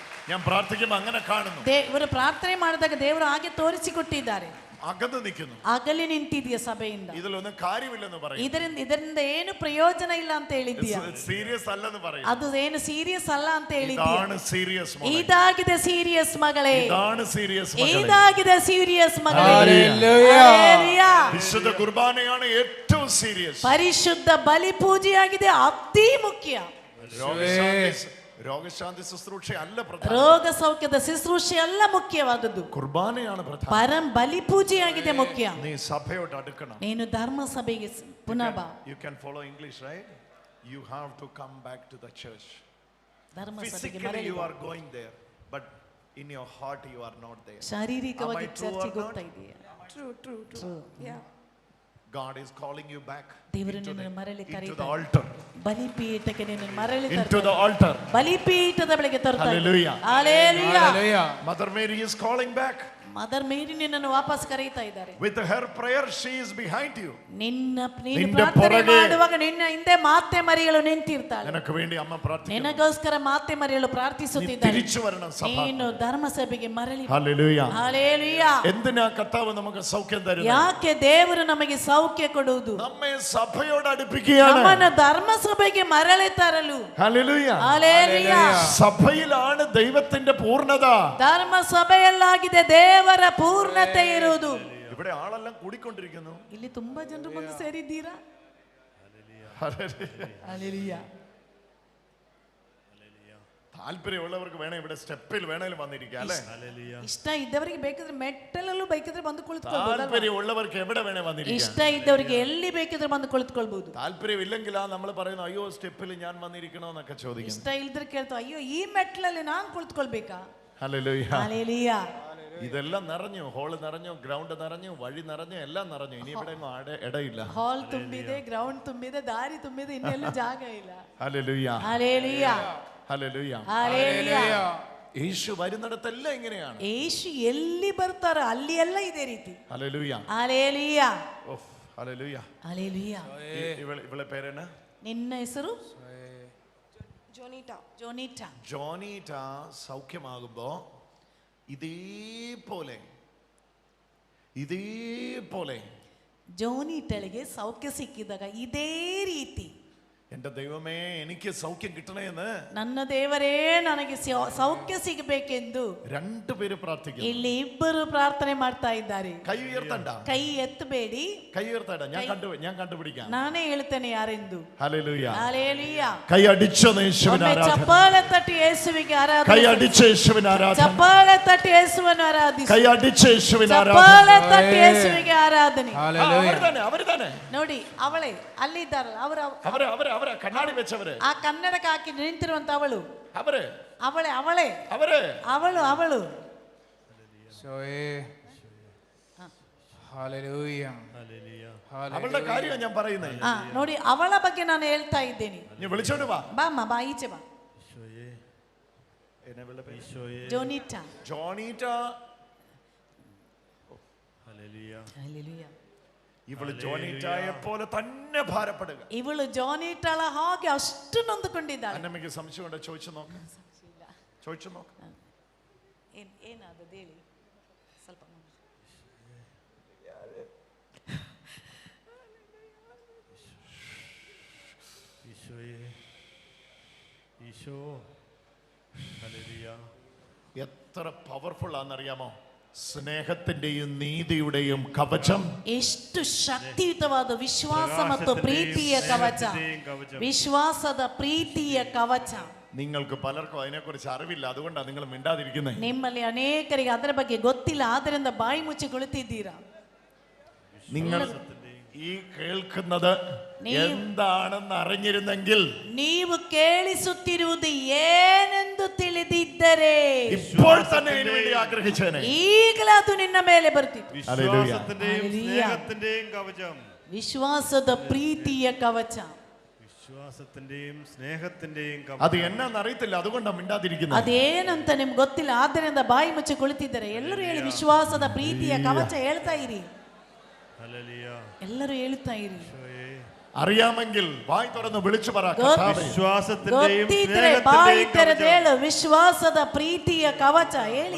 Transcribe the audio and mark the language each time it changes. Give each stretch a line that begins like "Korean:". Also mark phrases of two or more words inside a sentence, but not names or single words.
Malayalam: ഞാൻ പ്രാർത്ഥിക്കുമ്പോൾ അങ്ങനെ കാണുന്നു.
Kannada: ಇವರು ಪ್ರಾರ್ಥನೆ ಮಾಡಿದಾಗ ದೇವರು ಹಾಗೆ ತೋರಿಸಿಕೊಟ್ಟಿದ್ದಾರೆ.
Malayalam: അകന്ന് നിൽക്കുന്നു.
Kannada: ಅಗಲಿ ನಿಂತಿದೆಯ ಸಭೆಯಿಂದ.
Malayalam: ഇതിലൊന്നും കാര്യമില്ലെന്ന് പറയും.
Kannada: ಇದರಿಂದ ಏನು ಪ್ರಯೋಜನ ಇಲ್ಲ ಅಂತ ಹೇಳಿದ್ದೀಯಾ.
Malayalam: സീരിയസ് അല്ലെന്ന് പറയും.
Kannada: ಅದು ಏನು ಸೀರಿಯಸ್ ಅಲ್ಲ ಅಂತ ಹೇಳಿದ್ದೀಯಾ.
Malayalam: ഇതാണ് സീരിയസ് മകളെ.
Kannada: ಇದಾಗಿದೆ ಸೀರಿಯಸ್ ಮಗಳೇ.
Malayalam: ഇതാണ് സീരിയസ് മകളെ.
Kannada: ಇದಾಗಿದೆ ಸೀರಿಯಸ್ ಮಗಳೇ.
Malayalam: Hallelujah. വിശുദ്ധ കുർബാനയാണ് ഏറ്റവും സീരിയസ്.
Kannada: ಪರಿಶುದ್ಧ ಬಲಿಪೂಜೆಯಾಗಿದೆ ಅತಿ ಮುಖ್ಯ.
Malayalam: രോഗശാന്തി ശുശ്രൂഷ അല്ല പ്രധാനം.
Kannada: ರೋಗ ಸೌಖ್ಯದ ಶುಶ್ರೂಷೆ ಅಲ್ಲ ಮುಖ್ಯವಾದದ್ದು.
Malayalam: കുർബാനയാണ് പ്രധാനം.
Kannada: ಪರಂ ಬಲಿಪೂಜೆಯಾಗಿದೆ ಮುಖ್ಯ.
Malayalam: നീ സഭയോട് അടുക്കണം.
Kannada: ನೀನು ಧರ್ಮ ಸಭೆಗೆ ಪುನಃ ಬಾ.
English: You can follow English, right? You have to come back to the church.
Kannada: ಧರ್ಮ ಸಭೆಗೆ
English: Physically
Kannada: ಮರಳಿ
English: you
Kannada: ಬಾ.
English: are going there, but in your heart you are not there.
Kannada: ಶಾರೀರಿಕವಾಗಿ
English: Am I true or
Kannada: ಚರ್ಚಿಗೆ
English: not?
Kannada: ಹೋಗ್ತಾ ಇದೆಯಾ.
English: True. Yeah. God is calling you back
Kannada: ದೇವರು ನಿನ್ನನ್ನು ಮರಳಿ
English: into the
Kannada: ಕರೆಯುತ್ತಾರೆ.
English: altar.
Kannada: ಬಲಿಪೀಠಕ್ಕೆ ನಿನ್ನನ್ನು ಮರಳಿ
English: Into the
Kannada: ತರ್ತಾರೆ.
English: altar.
Kannada: ಬಲಿಪೀಠದ ಬಳಿಗೆ ತರ್ತಾರೆ. Hallelujah. Hallelujah.
English: Mother Mary is calling back.
Kannada: ಮದರ್ ಮೇರಿ ನಿನ್ನನ್ನು ವಾಪಸ್ ಕರೆಯುತ್ತಾ ಇದ್ದಾರೆ.
English: With her prayer she is behind you.
Kannada: ನೀನು ನಿನ್ನ ಪ್ರಾರ್ಥನೆ ಪೊರಗೆ ಮಾಡುವಾಗ ನಿನ್ನ ಹಿಂದೆ ಮಾತೆ ಮರಿಯಳು ನಿಂತಿರ್ತಾಳೆ.
Malayalam: നിനക്ക് വേണ്ടി അമ്മ പ്രാർത്ഥിക്കുന്നു.
Kannada: ನಿನಗೋಸ್ಕರ ಮಾತೆ ಮರಿಯಳು ಪ್ರಾರ್ಥಿಸುತ್ತಿದ್ದಾಳೆ.
Malayalam: തിരിച്ചു വരണം സഭ.
Kannada: ನೀನು ಧರ್ಮಸಭೆಗೆ ಮರಳಿ ಬಾ.
Malayalam: ഹല്ലേലൂയ.
Kannada: Hallelujah.
Malayalam: എന്തിനാ കർത്താവ് നമുക്ക് സൗഖ്യം തരുന്നത്?
Kannada: ಯಾಕೆ ದೇವರು ನಮಗೆ ಸೌಖ್ಯ ಕೊಡುವುದು?
Malayalam: നമ്മെ സഭയോട് അടുപ്പിക്കുകയാണ്.
Kannada: ನಮ್ಮನ್ನು ಧರ್ಮಸಭೆಗೆ ಮರಳಿ ತರಲು.
Malayalam: ഹല്ലേലൂയ.
Kannada: Hallelujah.
Malayalam: സഭയിലാണ് ദൈവത്തിന്റെ പൂർണ്ണത.
Kannada: ಧರ್ಮಸಭೆಯಲ್ಲಾಗಿದೆ ದೇವರ ಪೂರ್ಣತೆ ಇರುವುದು.
Malayalam: ഇവിടെ ആളെല്ലാം കൂടിക്കൊണ്ടിരിക്കുന്നു.
Kannada: ಇಲ್ಲಿ ತುಂಬಾ ಜನರು ಬಂದು ಸೇರಿದ್ದೀರಾ.
Malayalam: ഹല്ലേലൂയ. താല്പര്യമുള്ളവർക്ക് വേണേ ഇവിടെ സ്റ്റെപ്പിൽ വേണേലും വന്നിരിക്കാം അല്ലേ?
Kannada: ಇಷ್ಟ ಇದ್ದವರಿಗೆ ಬೇಕಿದ್ರೆ ಮೆಟ್ಟಲಲ್ಲೂ ಬೇಕಿದ್ರೆ ಬಂದು ಕುಳಿತುಕೊಳ್ಳಬಹುದು.
Malayalam: താല്പര്യമുള്ളവർക്ക് എവിടെ വേണേ വന്നിരിക്കാം.
Kannada: ಇಷ್ಟ ಇದ್ದವರಿಗೆ ಎಲ್ಲಿ ಬೇಕಿದ್ರೆ ಬಂದು ಕುಳಿತುಕೊಳ್ಳಬಹುದು.
Malayalam: താല്പര്യമില്ലെങ്കിൽ നമ്മൾ പറയുന്നു അയ്യോ സ്റ്റെപ്പിൽ ഞാൻ വന്നിരിക്കണോന്നൊക്കെ ചോദിക്കുന്നു.
Kannada: ಇಷ್ಟ ಇಲ್ದ್ರೆ ಕೇಳ್ತಾವ, ಅಯ್ಯೋ ಈ ಮೆಟ್ಟಲಲ್ಲಿ ನಾನು ಕುಳಿತುಕೊಳ್ಬೇಕಾ?
Malayalam: ഹല്ലേലൂയ. ഹല്ലേലൂയ. ഇതെല്ലാം നിറഞ്ഞു, ഹോള് നിറഞ്ഞു, ഗ്രൗണ്ട് നിറഞ്ഞു, വഴി നിറഞ്ഞു, എല്ലാം നിറഞ്ഞു. ഇനി ഇവിടെ ഇടയില്ല.
Kannada: ಹಾಲ್ ತುಂಬಿದೆ, ಗ್ರೌಂಡ್ ತುಂಬಿದೆ, ದಾರಿ ತುಂಬಿದೆ, ಇನ್ನೆಲ್ಲೂ ಜಾಗ ಇಲ್ಲ.
Malayalam: ഹല്ലേലൂയ. ഹല്ലേലൂയ. ഹല്ലേലൂയ. ഹല്ലേലൂയ. യേശു വരുന്നിടത്തെല്ലാം ഇങ്ങനെയാണ്.
Kannada: യേശു ಎಲ್ಲಿ ಬರ್ತಾರೋ ಅಲ್ಲಿ ಎಲ್ಲ ಇದೇ ರೀತಿ.
Malayalam: ഹല്ലേലൂയ. ഹല്ലേലൂയ. ഹല്ലേലൂയ. ഹല്ലേലൂയ. ഇവളെ പേരെന്നാ?
Kannada: നിന്ന ಹೆಸರು
Malayalam: Jonita. ജോനിറ്റ. ജോനീറ്റ സൗഖ്യമാകുമ്പോ ഇതേപോലെ
Kannada: ജോനിറ്റಳಿಗೆ സൗഖ്ಯ ಸಿಕ್ಕಿದಾಗ ಇದೇ ರೀತಿ
Malayalam: എന്റെ ദൈവമേ എനിക്ക് സൗഖ്യം കിട്ടണേ എന്ന്
Kannada: ನನ್ನ ದೇವರೇ ನನಗೆ ಸೌಖ್ಯ ಸಿಗಬೇಕೆಂದು
Malayalam: രണ്ടുപേര് പ്രാർത്ഥിക്കുന്നു.
Kannada: ಇಲ್ಲಿ ಇಬ್ಬರು ಪ್ರಾರ್ಥನೆ ಮಾಡ್ತಾ ಇದ್ದಾರೆ.
Malayalam: കൈ ഉയർത്തണ്ട,
Kannada: ಕೈ ಎತ್ತಬೇಡಿ.
Malayalam: കൈ ഉയർത്തണ്ട, ഞാൻ കണ്ടുപിടിക്കാം.
Kannada: ನಾನೇ ಹೇಳ್ತೇನೆ ಯಾರೆಂದು.
Malayalam: ഹല്ലേലൂയ. ഹല്ലേലൂയ. കൈ അടിച്ചു യേശുവിനെ ആരാധന.
Kannada: ಚಪ್ಪಾಳೆ ತಟ್ಟಿ ಯೇಸುವಿಗೆ ಆರಾಧನೆ.
Malayalam: കൈ അടിച്ചു യേശുവിനെ ആരാധന.
Kannada: ಚಪ್ಪಾಳೆ ತಟ್ಟಿ ಯೇಸುವನ್ನು ಆರಾಧಿಸಿ.
Malayalam: കൈ അടിച്ചു യേശുവിനെ ആരാധന.
Kannada: ಚಪ್ಪಾಳೆ ತಟ್ಟಿ ಯೇಸುವಿಗೆ ಆರಾಧನೆ.
Malayalam: അവര് തന്നെ
Kannada: ನೋಡಿ ಅವಳೇ ಅಲ್ಲಿದ್ದಾರಲ್ಲ
Malayalam: അവര് കണ്ണാടി വെച്ചവര്,
Kannada: ಆ ಕನ್ನಡಕ್ಕೆ ಹಾಕಿ ನಿಂತಿರುವಂತ ಅವಳು
Malayalam: അവര് അവളുടെ കാര്യം ഞാൻ പറയുന്നേ.
Kannada: ನೋಡಿ ಅವಳ ಬಗ್ಗೆ ನಾನು ಹೇಳ್ತಾ ಇದ್ದೇನೆ.
Malayalam: നീ വിളിച്ചോണ്ട് വാ.
Kannada: ಬಾಮ್ಮ ಬಾ ಈಚೆ ಬಾ.
Malayalam: ജോനിറ്റ. ഇവള് ജോനിറ്റായെ പോലെ തന്നെ ഭാരപ്പെടുക.
Kannada: ಇವಳು ജോനിറ്റಳ ಹಾಗೆ ಅಷ್ಟು ನೊಂದುಕೊಂಡಿದ್ದಾಳೆ.
Malayalam: അന്നമ്മയ്ക്ക് സംശയമുണ്ട്, ചോദിച്ചു നോക്ക്.
Kannada: ಏನಾದ ಹೇಳಿ ಸ್ವಲ್ಪ.
Malayalam: എത്ര പവർഫുൾ ആണെന്നറിയാമോ? സ്നേഹത്തിന്റെയും നീതിയുടെയും കവചം.
Kannada: ಎಷ್ಟು ಶಕ್ತಿಯುತವಾದ ವಿಶ್ವಾಸ ಮತ್ತು ಪ್ರೀತಿಯ ಕವಚ. ವಿಶ್ವಾಸದ ಪ್ರೀತಿಯ ಕವಚ.
Malayalam: നിങ്ങൾക്ക് പലർക്കും അതിനെക്കുറിച്ച് അറിവില്ല, അതുകൊണ്ടാണ് നിങ്ങൾ മിണ്ടാതിരിക്കുന്നത്.
Kannada: ನಿಮ್ಮಲ್ಲಿ ಅನೇಕರಿಗೆ ಅದರ ಬಗ್ಗೆ ಗೊತ್ತಿಲ್ಲ, ಆದ್ದರಿಂದ ಬಾಯಿ ಮುಚ್ಚಿ ಕುಳಿತಿದ್ದೀರಾ.
Malayalam: നിങ്ങൾ ഈ കേൾക്കുന്നത് എന്താണെന്ന് അറിഞ്ഞിരുന്നെങ്കിൽ,
Kannada: ನೀವು ಕೇಳಿಸುತ್ತಿರುವುದು ಏನೆಂದು ತಿಳಿದಿದ್ದರೆ
Malayalam: ഇപ്പോൾ തന്നെ ഇതിനു വേണ്ടി ആഗ്രഹിച്ചേനെ.
Kannada: ಈಗಲೇ ಅದು ನಿನ್ನ ಮೇಲೆ ಬರ್ತಿತ್ತು.
Malayalam: വിശ്വാസത്തിന്റെയും കവചം.
Kannada: ವಿಶ್ವಾಸದ ಪ್ರೀತಿಯ ಕವಚ.
Malayalam: വിശ്വാസത്തിന്റെയും സ്നേഹത്തിന്റെയും കവചം. അത് എന്നാന്ന് അറിയത്തില്ല, അതുകൊണ്ടാണ് മിണ്ടാതിരിക്കുന്നത്.
Kannada: ಅದೇನಂತ ನಿಮ್ಗೆ ಗೊತ್ತಿಲ್ಲ, ಆದ್ದರಿಂದ ಬಾಯಿ ಮುಚ್ಚಿ ಕುಳಿತಿದ್ದಾರೆ. ಎಲ್ಲರೂ ಹೇಳಿ ವಿಶ್ವಾಸದ ಪ್ರೀತಿಯ ಕವಚ ಹೇಳ್ತಾ ಇರಿ. ಎಲ್ಲರೂ ಹೇಳ್ತಾ ಇರಿ.
Malayalam: അറിയാമെങ്കിൽ വായി തുറന്ന് വിളിച്ചു പറ.
Kannada: ಗೊತ್ತಿದ್ರೆ ಬಾಯಿ ತೆರೆದು ಹೇಳು, ವಿಶ್ವಾಸದ ಪ್ರೀತಿಯ ಕವಚ ಹೇಳಿ.